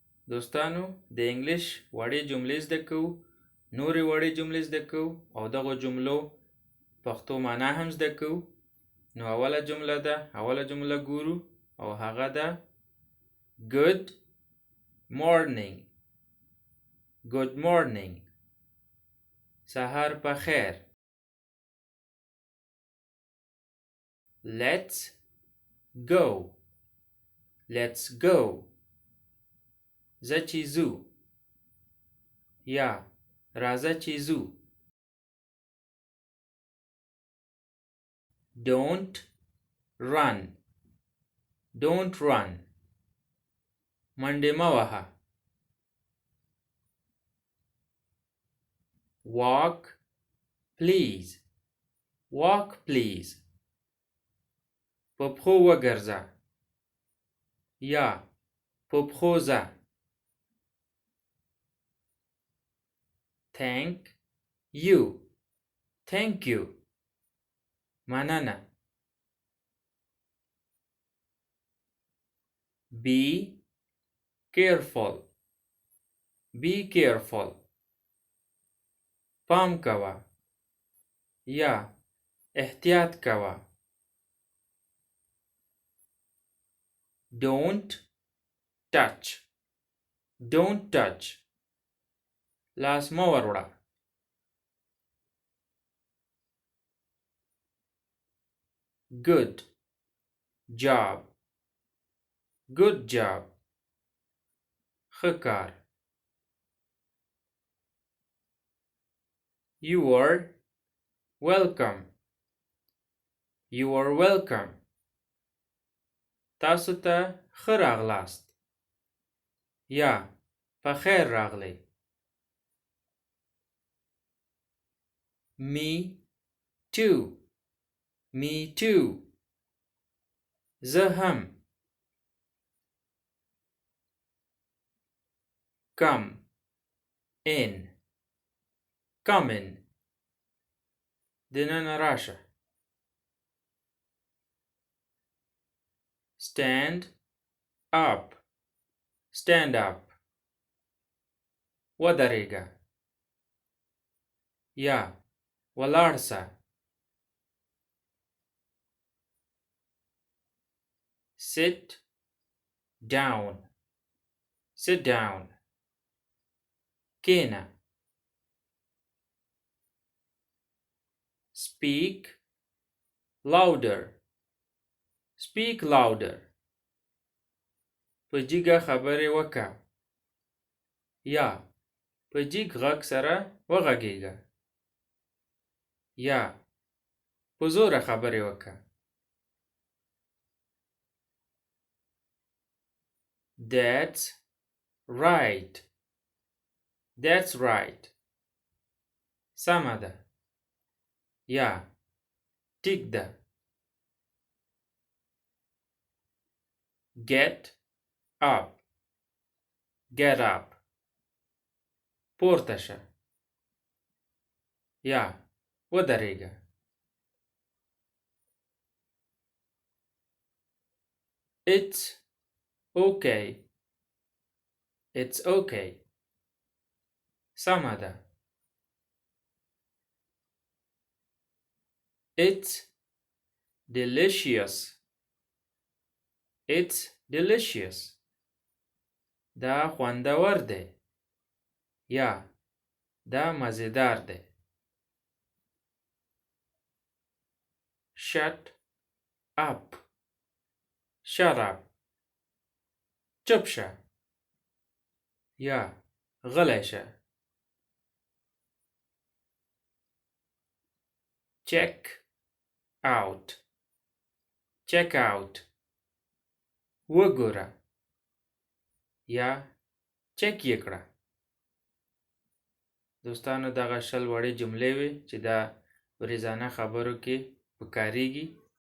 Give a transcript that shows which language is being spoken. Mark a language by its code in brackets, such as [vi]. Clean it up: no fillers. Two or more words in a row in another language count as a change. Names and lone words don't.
[ps] دوستانو د انګلش وړې جملې زده کوو، نورې وړې جملې زده کوو او دغو جملو پښتو معنا هم زده کوو. نو اوله جمله ګورو او هغه ده [en] good morning. good morning. [ps] سهار په خیر. [en] let's go. let's go. [ps] زه چې ځو یا راځه چې ځو. [en] don't run. don't run. [ps] منډې مه وهه. [en] walk please. walk please. [ps] په پښو وګرځه یا په پښو ځه. [en] thank you. thank you. مننه. be careful. be careful. [ps] پام کوه یا احتیاط کوه. [en] don't touch. don't touch. [ps] لاس مه وروړه. [en] good job. good job. [ps] ښه کار. [en] you are welcome. you are welcome. [ps] تاسو ته ښه راغلاست یا په خیر راغلی. [en] me too. me too. [ps] زه هم. [en] come in. come in. [ps] دننه راشه. [en] stand up. stand up. [ps] ودرېږه یا ولاړ سه. [en] sit down. sit down. کېنه. speak louder. speak louder. [ps] په جګه خبرې وکړه یا په جګ غږ سره وغږېږه یا په زوره خبرې وکړه. [en] that's right. that's right. [ps] سمه ده یا ټیک ده. [en] get up. get up. [ps] پورته شه یا ودرېږه. [en] it's okay. it's okay. سمه ده. it's delicious. it's delicious. [ps] دا خوندور دی یا دا مزیدار دی. [en] shut up. shut up. [ps] چپ شه یا غلی شه. [en] check out. check out. [ps] وګوره یا چک یې کړه. دوستانو دغه شل وړې جملې وې چې دا ورځانه خبرو کې پکارېږي.